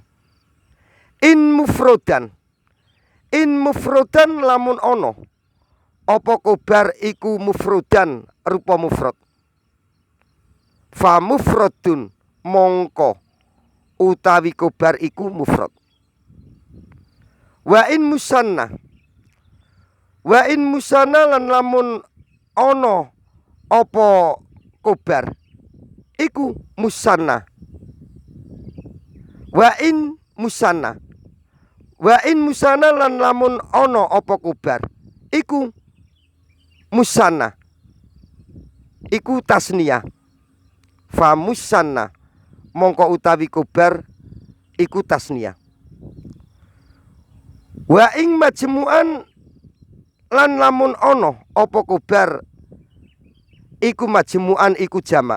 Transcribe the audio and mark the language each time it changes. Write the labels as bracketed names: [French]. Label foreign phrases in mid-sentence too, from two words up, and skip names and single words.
[Arabic] إن مفردا [Javanese] lamun ono apa kobar iku mufrodan rupa mufrad. [Arabic] فمفرد [Javanese] mongko utawi kobar iku mufrad. [Arabic] وإن مثنى [Javanese] lan lamun ono apa kobar iku musanna. [Arabic] وإن مثنى [Javanese] lan lamun ono apa kobar iku musanna iku tasniyah. [Arabic] فمثنى [Javanese] mongko utawi kobar iku tasniyah. [Arabic] وإن مجموعا [Javanese] lan lamun ono apa kobar iku majmu'an iku jamak.